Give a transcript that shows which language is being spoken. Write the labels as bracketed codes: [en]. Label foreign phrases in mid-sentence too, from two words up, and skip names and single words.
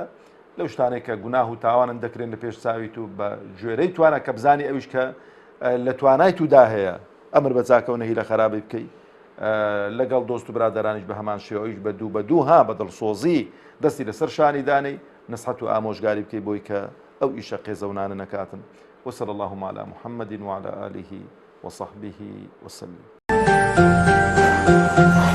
[ckb] لەو شتانێک کە گوناه و تاوانن دەکرێن لە پێش چاوی تو بە گوێرەی توانە کە بزانی ئەویش کە لە توانای تودا هەیە ئەمر بە چاکە و نەهی لە خراپەی بکەی. لەگەڵ دۆست و برادەرانیش بە هەمان شێوەیش بە دوو ها بە دڵسۆزی دەستی لەسەر شانی دانەی نەسحەت و ئامۆژگاری بکەی بۆی کە ئەو ئیشە قێزەونانە نەکاتن. [ar] وصلى اللهم على محمد وعلى آله وصحبه وسلم.